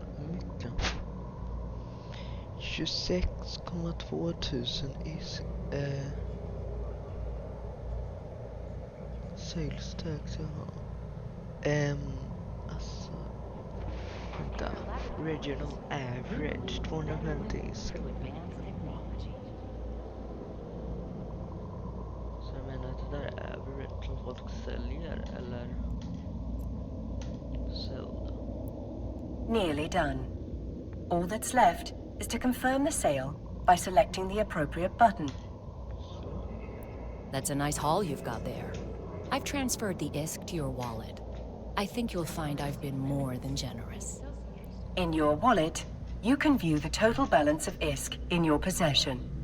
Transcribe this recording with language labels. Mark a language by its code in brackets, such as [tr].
[sv] Mycket. 26,2 tusen is sales tax jag har. Alltså vänta. [en] Regional average 250 isk. through advanced technology. [sv] Så jag menar att det där är average som folk säljer eller såld. [en] Nearly done. All that's left is to confirm the sale by selecting the appropriate button. That's a nice haul you've got there. I've transferred the ISK to your wallet. I think you'll find I've been more than generous. In your wallet, you can view the total balance of ISK in your possession.